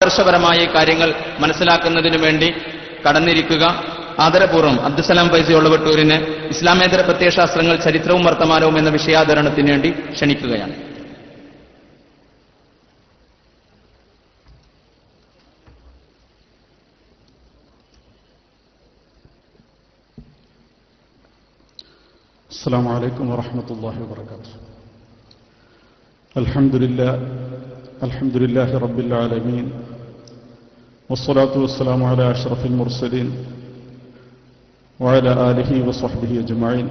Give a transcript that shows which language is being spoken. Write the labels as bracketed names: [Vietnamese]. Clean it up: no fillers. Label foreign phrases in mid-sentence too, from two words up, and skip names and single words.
[Malayalam] ആദർശപരമായ കാര്യങ്ങൾ മനസ്സിലാക്കുന്നതിനു വേണ്ടി കടന്നിരിക്കുക. ആദരപൂർവ്വം അബ്ദുസലാം ഫൈസി ഒളവട്ടൂരിന് ഇസ്ലാമേതര പ്രത്യയശാസ്ത്രങ്ങൾ ചരിത്രവും വർത്തമാനവും എന്ന വിഷയാവതരണത്തിന് വേണ്ടി ക്ഷണിക്കുകയാണ്. [Arabic] السلام عليكم ورحمة الله وبركاته. الحمد لله رب العالمين والصلاة والسلام على أشرف المرسلين وعلى آله وصحبه أجمعين.